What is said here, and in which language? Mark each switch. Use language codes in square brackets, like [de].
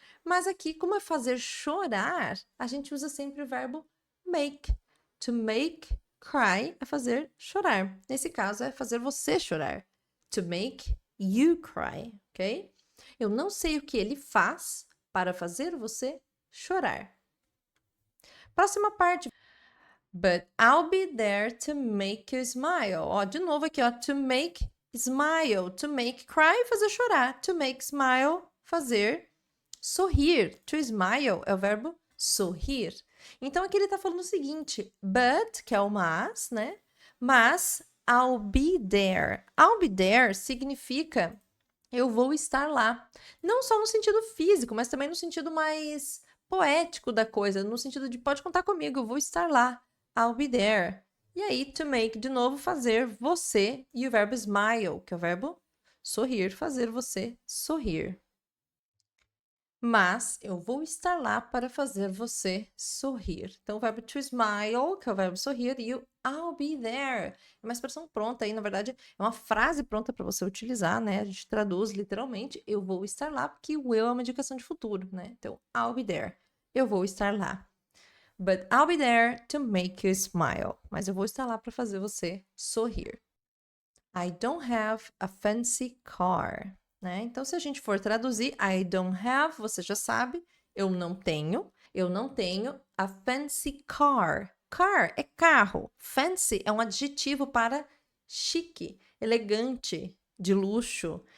[pt] Mas aqui, como é fazer chorar, a gente usa sempre o verbo make. [en] To make cry [pt] é fazer chorar. Nesse caso, é fazer você chorar. [en] To make you cry, [pt] ok? Eu não sei o que ele faz para fazer você chorar. Próxima parte. [en] But I'll be there to make you smile. [pt] Ó, de novo aqui, ó. [en] To make smile. To make cry, [pt] fazer chorar. [en] To make smile, [pt] fazer sorrir. To smile é o verbo sorrir. Então, aqui ele tá falando o seguinte. But, que é o mas, né? Mas, [en] I'll be there. I'll be there [pt] significa eu vou estar lá. Não só no sentido físico, mas também no sentido mais poético da coisa, no sentido de pode contar comigo, eu vou estar lá. [en] I'll be there. [pt] E aí, to make, de novo, fazer você e o verbo smile, que é o verbo sorrir, fazer você sorrir. Mas eu vou estar lá para fazer você sorrir. Então, o verbo to smile, que é o verbo sorrir, e o [en] I'll be there. [pt] É uma expressão pronta aí, na verdade, é uma frase pronta para você utilizar, né? A gente traduz literalmente, eu vou estar lá, porque o eu é uma indicação de futuro, né? Então, [en] I'll be there. [pt] Eu vou estar lá. [en] But I'll be there to make you smile. [pt] Mas eu vou estar lá para fazer você sorrir. [en] I don't have a fancy car. [pt] Né? Então, se a gente for traduzir, [en] I don't have, [pt] você já sabe, eu não tenho [en] a fancy car. [pt] Car é carro. Fancy é um adjetivo para chique, elegante, de luxo.